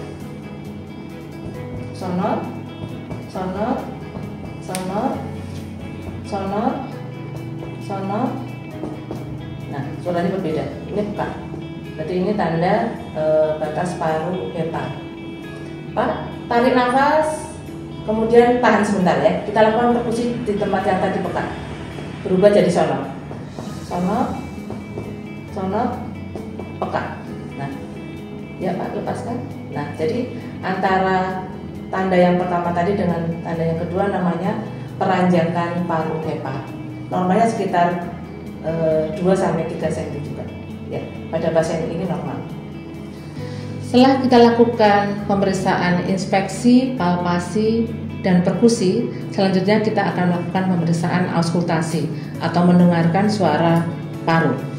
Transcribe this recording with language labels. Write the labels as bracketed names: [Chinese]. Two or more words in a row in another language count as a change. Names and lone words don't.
[Indonesian] Sonor, sonor, sonor, sonor, sonor. Nah, suaranya berbeda. Ini peka. Berarti ini tanda batas paru HEPA. Pak, tarik nafas, kemudian tahan sebentar ya. Kita lakukan perkusi di tempat yang tadi peka. Berubah jadi sonor. Sonor, sonor, peka. Nah, ya Pak, lepaskan. Nah, jadi antara tanda yang pertama tadi dengan tanda yang kedua namanya peranjakan paru HEPA. Normalnya sekitar 2-3 cm juga. Ya, pada pasien ini normal. Setelah kita lakukan pemeriksaan inspeksi, palpasi, dan perkusi, selanjutnya kita akan melakukan pemeriksaan auskultasi atau mendengarkan suara paru.